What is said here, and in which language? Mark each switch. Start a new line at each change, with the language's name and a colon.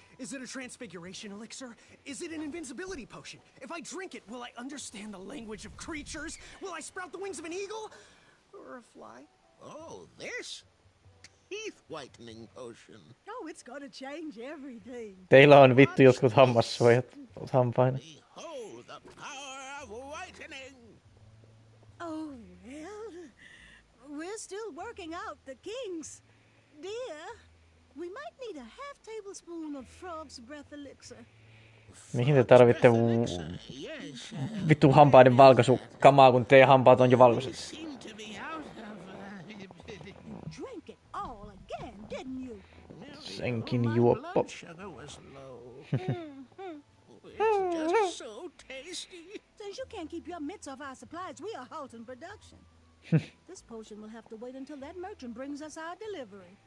English: Is it a transfiguration elixir? Is it an invincibility potion? If I drink it, will I understand the language of creatures? Will I sprout the wings of an eagle? Or a fly? Oh, this? Teeth-whitening potion. Oh, it's gonna change everything.
Finnish: Teillä on vittu jotkut hammassuojat hampaina.
English: Behold the power of whitening. Oh, well, we're still working out the kinks. Dear, we might need a half tablespoon of frog's breath elixir.
Finnish: Mihin te tarvitte vittu hampaiden valkaisukamaa, kun teidän hampaat on jo valkoiset?
English: Drink it all again, didn't you?
Finnish: Senkin juoppo.
English: It's just so tasty. Since you can't keep your mitts off our supplies, we are halting production. This potion will have to wait until that merchant brings us our delivery.